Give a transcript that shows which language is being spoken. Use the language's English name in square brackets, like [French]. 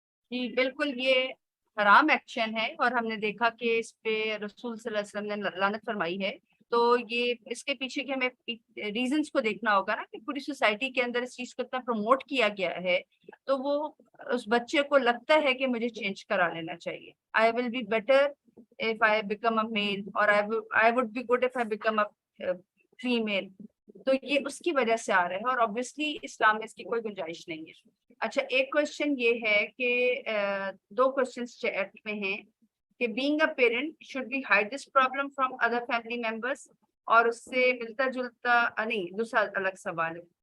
[Urdu] جی بالکل, یہ حرام ایکشن ہے, اور ہم نے دیکھا کہ اس پہ رسول صلی اللہ علیہ وسلم نے لعنت فرمائی ہے. تو یہ اس کے پیچھے کے ہمیں ریزنس کو دیکھنا ہوگا نا, کہ پوری سوسائٹی کے اندر اس چیز کو اتنا پروموٹ کیا گیا ہے, تو وہ اس بچے کو لگتا ہے کہ مجھے چینج کرا لینا چاہیے. [English] I will be better if I become a male, or I would be good if I become a female. [Urdu] تو یہ اس کی وجہ سے آ رہا ہے, اور obviously اسلام میں اس کی کوئی گنجائش نہیں ہے. اچھا, ایک کوشچن یہ ہے کہ 2 کوشچنس چیٹ میں ہیں کہ [English] being a parent should we hide this problem from other family members, [Urdu] اور اس سے ملتا جلتا نہیں دوسرا الگ سوال ہے.